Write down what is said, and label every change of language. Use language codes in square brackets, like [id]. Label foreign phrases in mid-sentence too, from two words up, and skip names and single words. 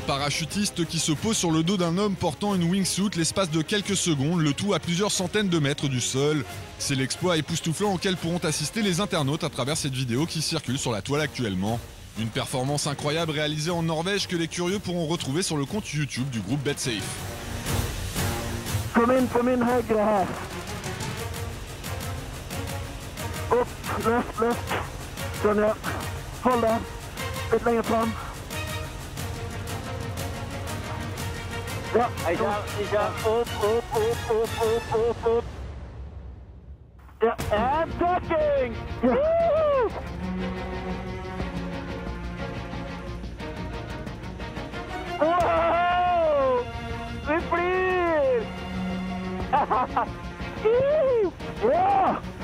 [fr] parachutiste qui se pose sur le dos d'un homme portant une wingsuit l'espace de quelques secondes, le tout à plusieurs centaines de mètres du sol. C'est l'exploit époustouflant auquel pourront assister les internautes à travers cette vidéo qui circule sur la toile actuellement. Une performance incroyable réalisée en Norvège que les curieux pourront retrouver sur le compte YouTube du groupe BetSafe. [sv] Kom in på min högra här. Upp, löft. Sonja, håll där. Lite längre fram. Ja, upp. Ja, [en] and touching! [sv] Ja. Wow! Vi flyr! Ja!